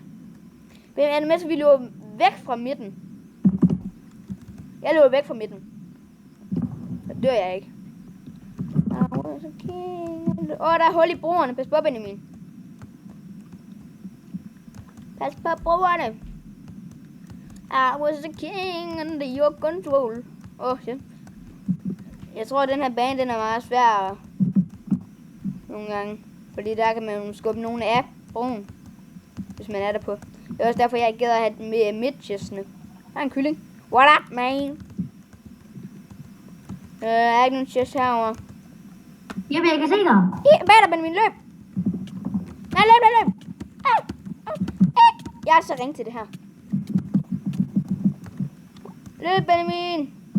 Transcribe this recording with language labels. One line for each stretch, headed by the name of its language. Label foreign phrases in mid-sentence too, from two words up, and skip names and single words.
Danish: Benjamin, er du med, så vi løber væk fra midten? Jeg løber væk fra midten. Så dør jeg ikke. Der er hul i broerne. Pas på, Benjamin. Pas på broerne.
English: I was a king under your control. Shit.
Danish: Jeg tror, at den her bane, den er meget svær nogle gange. Fordi der kan man skubbe nogen af broen, hvis man er der på. Det er også derfor, jeg ikke gider at have den med midtchestene. Der er en kylling.
English: What up, man?
Danish: Er ikke nogen chest herovre? Jeppe, jeg kan se dig. Bag dig, Benjamin, løb! Nej, løb! Jeg er så ringe til det her. Løb, Benjamin!